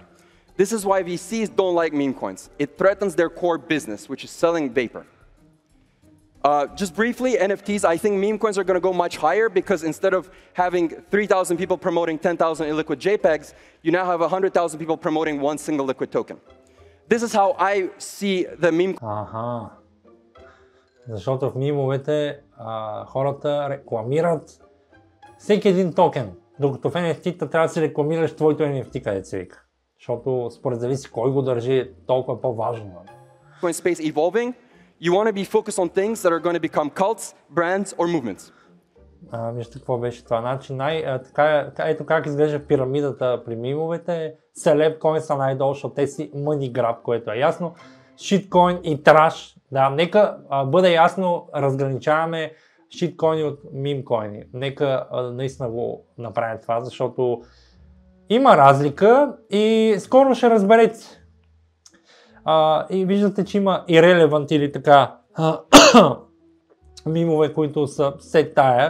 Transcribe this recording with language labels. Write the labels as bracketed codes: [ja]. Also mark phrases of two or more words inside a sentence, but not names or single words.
[en] This is why VCs don't like meme coins. It threatens their core business, which is selling vapor. Just briefly, NFTs, I think meme coins are going to go much higher because instead of having 3,000 people promoting 10,000 illiquid JPEGs, you now have 100,000 people promoting one single liquid token. This is how I see the meme. [bg] Защото в мимовете хората рекламират всеки един токен, докато в NFT-та трябва да си рекламираш твоето NFT, където се вика. Защото според зависи кой го държи, толкова по-важно. [en] Coin space evolving, you want to be focused on things that are going to become cults, brands or movements. [bg] Вижте какво беше това. Значи, ето как изглежда пирамидата при мимовете. Celeb coin са най-долу, защото те си [en] money grab, [bg] което е ясно. Shitcoin и траш. Да, нека бъде ясно, разграничаваме shitcoin от мимкоини. Нека наистина го направим това, защото има разлика и скоро ще разберете. И виждате, че има irrelevant или така мимове, които са все тая.